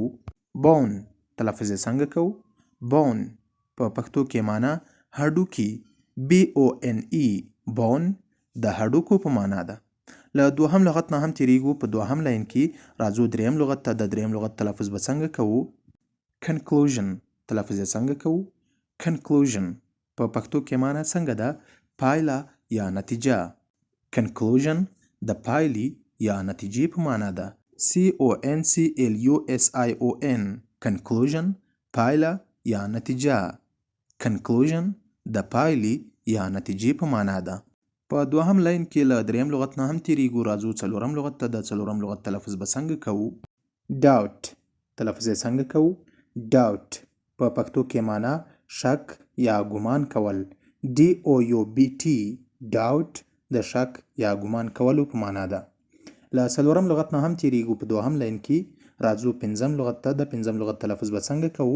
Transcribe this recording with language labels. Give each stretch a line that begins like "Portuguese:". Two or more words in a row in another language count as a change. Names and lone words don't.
Pashto: bone. تلفظ یې څنګه کوو؟ bone. په پښتو کې معنا هډوکي.
English: BONE bone
Pashto: د هډوکو په معنا ده. له دوهم لغت نه هم تیریږو. په دوهم لاین کې راځو دریم لغت ته. د دریم لغت تلفظ به څنګه کوو؟ conclusion. تلفظ یې څنګه کوو؟ conclusion. په پښتو کې معنا څنګه ده؟ پایله یا نتیجه. conclusion د پایلې یا نتیجې په معنا ده.
English: CONCLUSION conclusion
Pashto: پایله یا نتیجه. conclusion د پایلې یا نتیجې په معنا ده. په دوهم لاین کې له دریم لغت نه هم تیریږو. راځو څلورم لغت ته. د څلورم لغت تلفظ به څنګه کوو؟ doubt. تلفظ یې څنګه کوو؟ doubt. په پښتو کې معنا شک یا ګمان کول.
English: DOUBT doubt
Pashto: د شک یا ګمان کولو په معنا ده. له څلورم لغت نه هم تیریږو. په دوهم لاین کې راځو پنځم لغت ته. د پنځم لغت تلفظ به څنګه کوو؟